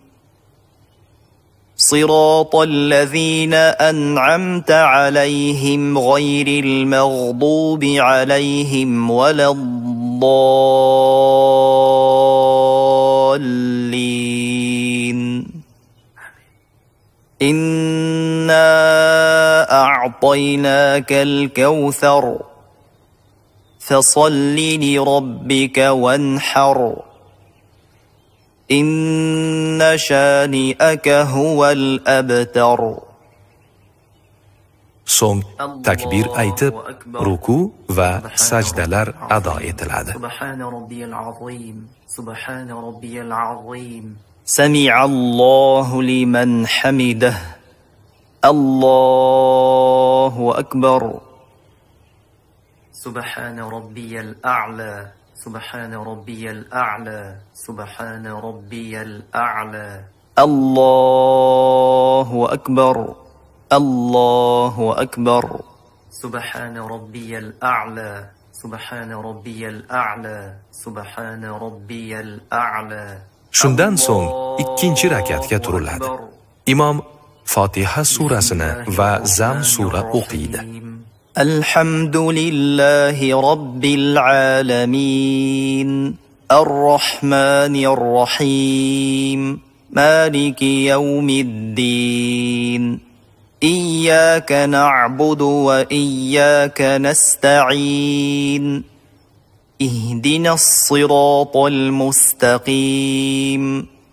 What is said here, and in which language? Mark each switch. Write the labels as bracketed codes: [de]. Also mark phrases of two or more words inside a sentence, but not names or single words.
[ar] صراط الذين أنعمت عليهم غير المغضوب عليهم ولا الضالين إنا أعطيناك الكوثر فصل لربك وانحر إن شانئك هو الأبتر. [uz] So'ng takbir aytib, ruku va sajdalar ado etiladi. [ar] سبحان ربي العظيم سبحان ربي العظيم سمع الله لمن حمده الله أكبر. سبحان ربي الأعلى سبحان ربي الأعلى سبحان ربي الأعلى الله أكبر الله أكبر. سبحان ربي الأعلى سبحان ربي الأعلى سبحان ربي الأعلى. [uz] Shundan so'ng ikkinchi rakatga turiladi. Imom Fotiha surasini va Zam sura o'qiydi. [ar] الحمد لله رب العالمين الرحمن الرحيم مالك يوم الدين إياك نعبد وإياك نستعين اهدنا الصراط المستقيم